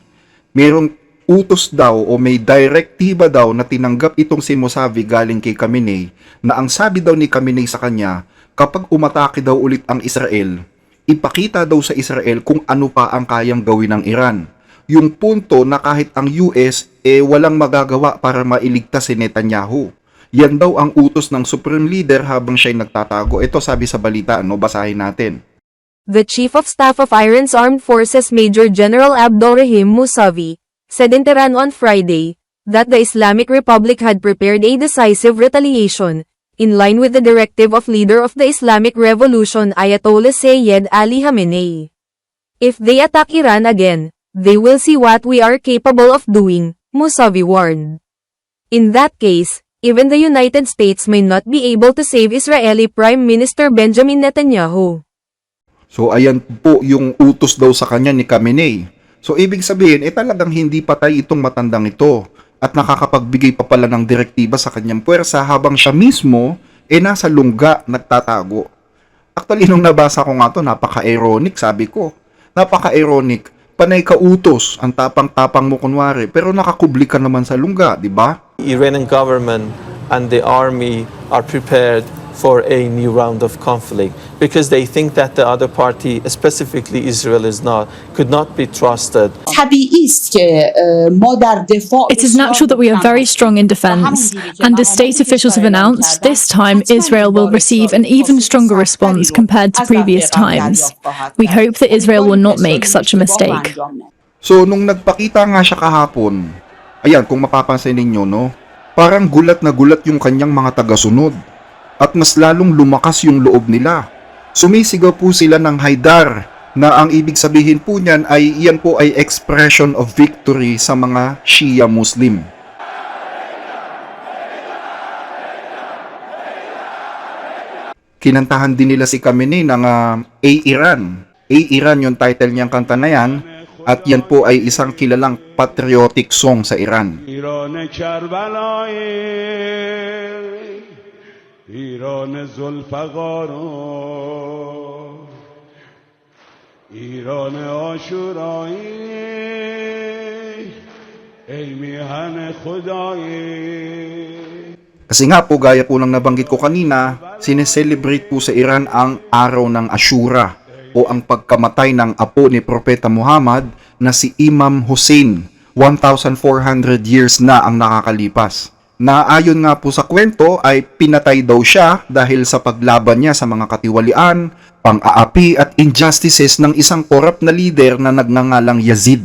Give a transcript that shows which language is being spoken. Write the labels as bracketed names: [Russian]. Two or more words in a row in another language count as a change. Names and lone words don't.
[Filipino] Merong utos daw o may direktiba daw na tinanggap itong si Mousavi galing kay Khamenei na ang sabi daw ni Khamenei sa kanya, kapag umatake daw ulit ang Israel, ipakita daw sa Israel kung ano pa ang kayang gawin ng Iran. Yung punto na kahit ang US walang magagawa para mailigtas si Netanyahu. Yan daw ang utos ng [English] Supreme Leader [Filipino] habang siya'y nagtatago. Ito sabi sa balita, basahin natin. [English] The Chief of Staff of Iran's Armed Forces Major General Abdolrahim Mousavi said in Tehran on Friday that the Islamic Republic had prepared a decisive retaliation, in line with the directive of leader of the Islamic Revolution Ayatollah Sayyid Ali Khamenei. If they attack Iran again, they will see what we are capable of doing, Mousavi warned. In that case, even the United States may not be able to save Israeli Prime Minister Benjamin Netanyahu. [Filipino] So ayan po yung utos daw sa kanya ni Khamenei. So ibig sabihin, talagang hindi patay itong matandang ito at nakakapagbigay pa pala ng direktiba sa kanyang puwersa habang siya mismo nasa lungga nagtatago. Actually, nung nabasa ko nga to, napaka-ironic, sabi ko. Napaka-ironic. Panay ka utos, ang tapang-tapang mo kunwari, pero nakakubli ka naman sa lungga, di ba? [English] Iranian government and the army are prepared for a new round of conflict because they think that the other party, specifically Israel, could not be trusted. It is natural that we are very strong in defense, and as state officials have announced, this time Israel will receive an even stronger response compared to previous times. We hope that Israel will not make such a mistake. [Filipino] So, nung nagpakita nga siya kahapon, ayan, kung mapapansin ninyo, parang gulat na gulat yung kanyang mga tagasunod. At mas lalong lumakas yung loob nila. Sumisigaw po sila ng Haidar na ang ibig sabihin po niyan yan po ay [English] expression of victory [Filipino] sa mga Shia Muslim. Kinantahan din nila si Khamenei ng A-Iran. A-Iran yung title niyang kanta na yan at yan po ay isang kilalang [English] patriotic song [Filipino] sa Iran. [Persian] ایران ذوالفقارا ایران عاشورایی ای میهن خدایی. [Filipino] Kasi nga po, gaya po ng nabanggit ko kanina, sineselebrate po sa Iran ang araw ng Ashura o ang pagkamatay ng apo ni Propeta Muhammad na si Imam Hussein. 1,400 years na ang nakakalipas. Na ayon nga po sa kwento ay pinatay daw siya dahil sa paglaban niya sa mga katiwalian, pang-aapi at injustices ng isang korap na leader na nagngangalang Yazid.